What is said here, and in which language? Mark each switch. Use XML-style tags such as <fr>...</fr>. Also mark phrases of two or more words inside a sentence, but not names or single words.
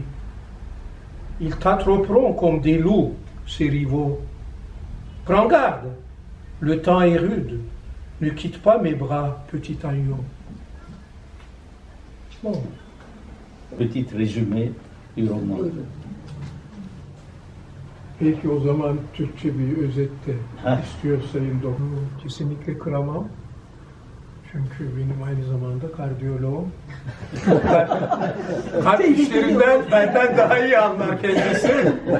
<fr>Ils t'attraperont comme des loups, ces rivaux. Prends garde, le temps est rude, ne quitte pas mes bras, petit agneau. Bon. Petit résumé du roman.</fr> <tr>Peki o zaman Türkçe bir özette istiyor Sayın Doktor. Kesinlikle kıramam. Çünkü benim aynı zamanda kardiyoloğum. Kalp işlerinden benden daha iyi anlar kendisi.</tr>